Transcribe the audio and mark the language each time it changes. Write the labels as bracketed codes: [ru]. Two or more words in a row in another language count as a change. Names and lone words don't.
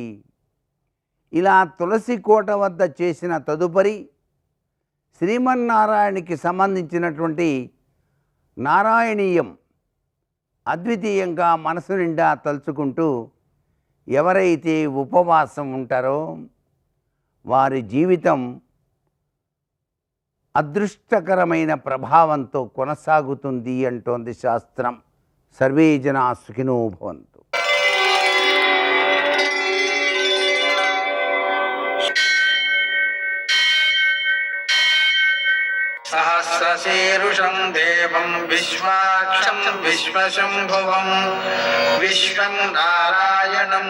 [te] ఇలా తులసి కోట వద్ద చేసిన తదుపరి శ్రీమన్నారాయణకి సంబంధించినటువంటి నారాయణీయం అద్వితీయంగా మనసు నిండా తలుచుకుంటూ ఎవరైతే ఉపవాసం ఉంటారో వారి జీవితం అదృష్టకరమైన ప్రభావంతో కొనసాగుతుంది అంటోంది శాస్త్రం. [sa] సర్వే జనా సుఖినో భవంతు. सहस्रशीर्षं देवं विश्वाक्षं विश्वशम्भुवं विश्वं नारायणं